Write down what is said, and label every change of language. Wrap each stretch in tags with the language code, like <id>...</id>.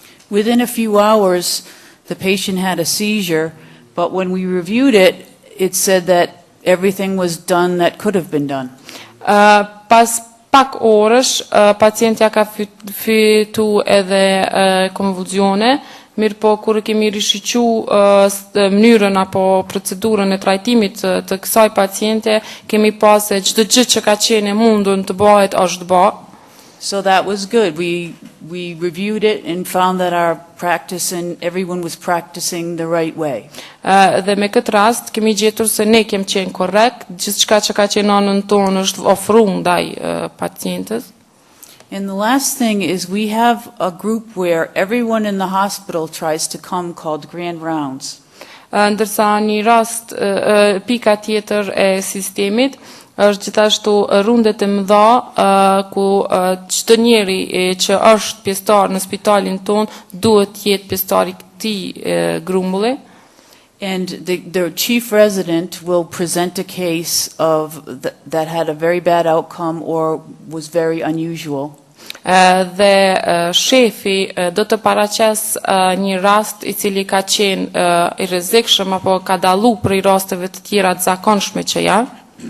<en>Within a few hours, the patient had a seizure, but when we reviewed it, it said that everything was done that could have been done.</en> <sq>Pas pak orësh, pacientja ka fitu edhe konvulzione, mirë po kur kemi rishiqu mënyrën apo procedurën e trajtimit të kësaj paciente, kemi pas se çdo gjë që ka qenë e mundur të bëhet është bë.</sq> <en>So that was good. We reviewed it and found that our practice and everyone was practicing the right way.</en> <sq>Dhe me këtë rast kemi gjetur se ne kemi qenë korrekt, gjithçka që ka qenë anën tonë është ofruar ndaj pacientës.</sq> <en>And the last thing is we have a group where everyone in the hospital tries to come called grand rounds.</en> <sq>Ndërsa një rast pika tjetër e sistemit është gjithashtu rundet e mëdha ku çdo njeri që është pjesëtar në spitalin ton duhet të jetë pjesëtar i këtij grumbulli.</sq> <en>And the chief resident will present a case that had a very bad outcome or was very unusual.</en> <sq>Dhe shefi do të paraqes një rast i cili ka qenë i rrezikshëm apo ka dalluar prej rasteve të tjera të zakonshme që janë.</sq>